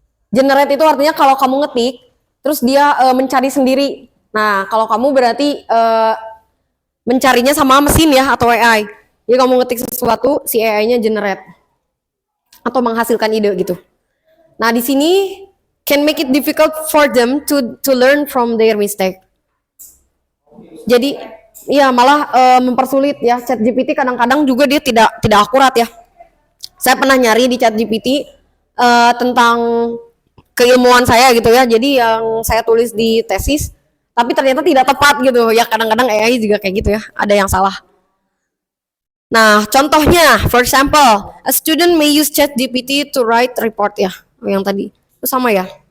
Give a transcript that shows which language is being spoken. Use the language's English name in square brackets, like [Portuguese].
[Indonesian] Generate itu artinya kalau kamu ngetik, terus dia mencari sendiri. Nah, kalau kamu berarti mencarinya sama mesin ya atau AI. Jadi kamu ngetik sesuatu, si AI-nya generate atau menghasilkan ide gitu. Nah, di sini [English] can make it difficult for them to learn from their mistake. [Indonesian] Jadi, iya malah mempersulit ya. ChatGPT kadang-kadang juga dia tidak akurat ya. Saya pernah nyari di ChatGPT tentang keilmuan saya gitu ya. Jadi yang saya tulis di tesis, tapi ternyata tidak tepat gitu ya. Kadang-kadang AI juga kayak gitu ya. Ada yang salah. Nah, contohnya, [English] for example, a student may use ChatGPT to write report [Indonesian] ya, yang tadi itu sama ya.